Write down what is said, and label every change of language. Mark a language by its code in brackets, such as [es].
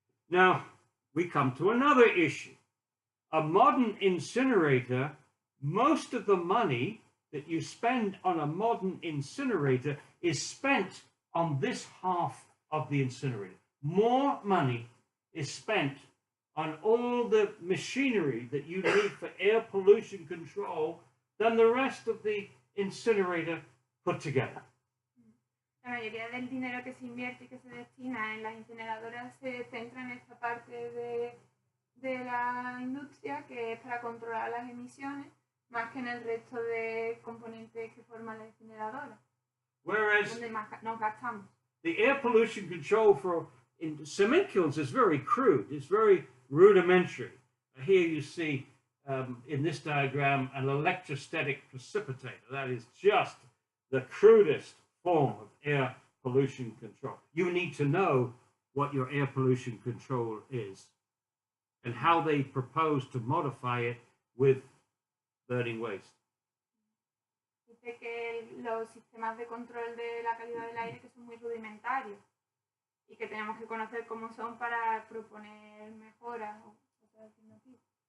[en] Now, we come to another issue. A modern incinerator, most of the money that you spend on a modern incinerator is spent on this half of the incinerator. More money is spent on all the machinery that you need for air pollution control than the rest of the incinerator put together. [es] La mayoría del dinero que se invierte y que se destina en las incineradoras se centra en esta parte de la industria que es para controlar las emisiones más que en el resto de componentes que forman la incineradora. [en] Whereas [es] donde más nos gastamos. [en] The air pollution control in cement kilns is very crude. It's very rudimentary. Here you see in this diagram an electrostatic precipitator. That is just the crudest form of air pollution control. You need to know what your air pollution control is and how they propose to modify it with burning waste. [es] Dice que los sistemas de control de la calidad del aire que son muy rudimentarios y que tenemos que conocer cómo son para proponer mejoras o otras alternativas.